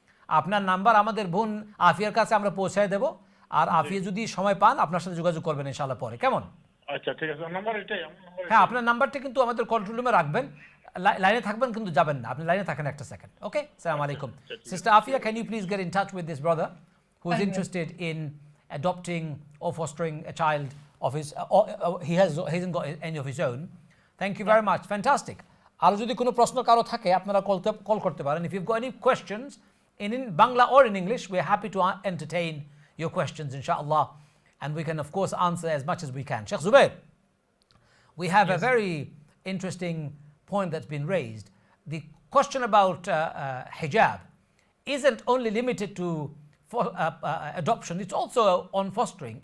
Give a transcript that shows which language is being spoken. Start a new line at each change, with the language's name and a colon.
Bangla: আপনার নাম্বার আমাদের বোন আফিয়ার কাছে আমরা পৌঁছায় দেব, আর আফিয়া যদি সময় পান আপনার সাথে যোগাযোগ করবেন ইনশাআল্লাহ পরে, কেমন? আচ্ছা ঠিক আছে, নাম্বার এটাই, আমার নাম্বার হ্যাঁ, আপনার নাম্বারটা কিন্তু আমাদের কন্ট্রোল রুমে রাখবেন, লাইনে থাকবেন কিন্তু যাবেন না, আপনি লাইনে থাকেন একটা সেকেন্ড। ওকে, আসসালামু আলাইকুম।
English: Sister Afia, can you please get in touch with this brother who is interested in adopting or fostering a child of his he hasn't got any of his own? Thank you very much. Fantastic.
Bangla: আরো যদি কোনো প্রশ্ন কারো থাকে আপনারা call করতে পারেন।
English: If you've got any questions in Bangla or in English, we're happy to entertain your questions inshallah, and we can of course answer as much as we can. Sheikh Zubair, we have a very interesting point that's been raised. The question about hijab isn't only limited to adoption, it's also on fostering.